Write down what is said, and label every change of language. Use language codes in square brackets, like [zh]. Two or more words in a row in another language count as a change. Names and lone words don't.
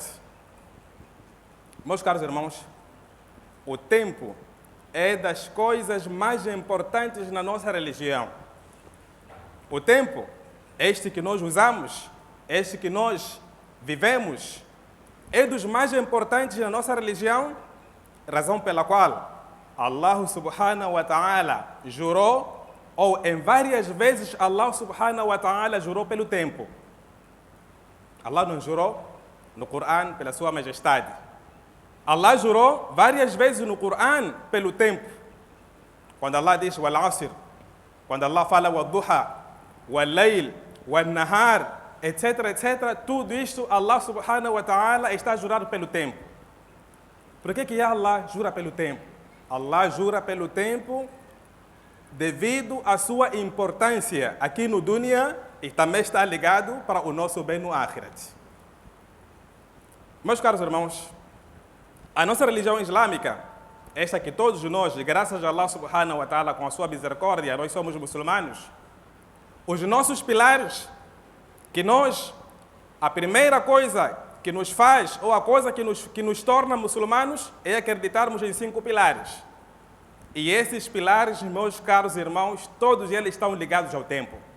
[pt] Meus caros irmãos, o tempo é das coisas mais importantes na nossa religião. O tempo, este que nós usamos, este que nós vivemos, é dos mais importantes na nossa religião, razão pela qual [ar] الله سبحانه وتعالى [pt] jurou, ou em várias vezes [ar] الله سبحانه وتعالى [pt] jurou pelo tempo. Allah não jurou no Coran pela sua majestade. Allah jurou várias vezes no Coran pelo tempo. Quando Allah diz [ar] والعصر, [pt] quando Allah fala [ar] والضحى والليل والنهار, [pt] etc, etc, tudo isto [ar] الله سبحانه وتعالى [pt] está jurado pelo tempo. Por que Allah jura pelo tempo? Allah jura pelo tempo devido à sua importância aqui no dunya e também está ligado para o nosso bem no Akhirat. Meus caros irmãos, a nossa religião islâmica, esta que todos nós, graças a [ar] الله سبحانه وتعالى, [pt] com a sua misericórdia, nós somos muçulmanos, os nossos pilares, a primeira coisa que nos faz, ou a coisa que nos torna muçulmanos, é acreditarmos em 5 pilares. E esses pilares, meus caros irmãos, todos eles estão ligados ao tempo.